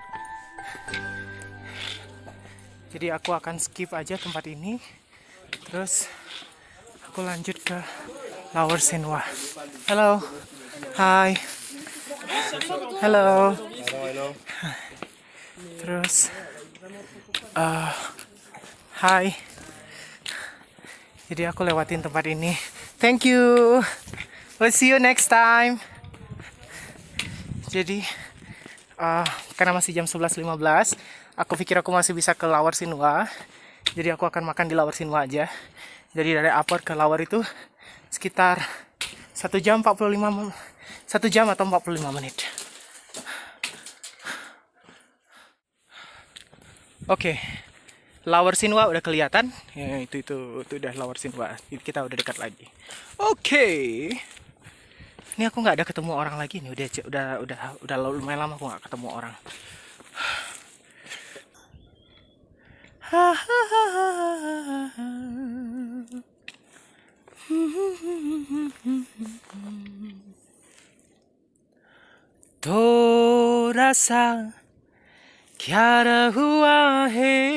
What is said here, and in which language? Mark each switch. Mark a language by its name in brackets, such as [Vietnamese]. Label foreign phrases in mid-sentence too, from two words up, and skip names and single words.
[Indonesian] Jadi aku akan skip aja tempat ini, terus aku lanjut ke Lower Sinwa. Halo, hai, halo. Terus, hai. Jadi aku lewatin tempat ini. [English] Thank you. We'll see you next time. [Indonesian] Jadi karena masih jam 11.15, aku pikir aku masih bisa ke Lower Sinwa. Jadi aku akan makan di Lower Sinwa aja. Jadi dari upper ke lower itu sekitar 1 jam atau 45 menit. Oke. Lower Sinwa udah kelihatan. Ya, itu udah Lower Sinwa. Kita udah dekat lagi. Oke. Ini aku nggak ada ketemu orang lagi nih, udah lumayan lama aku nggak ketemu orang. [Hindi] थोड़ा सा क्या हुआ है,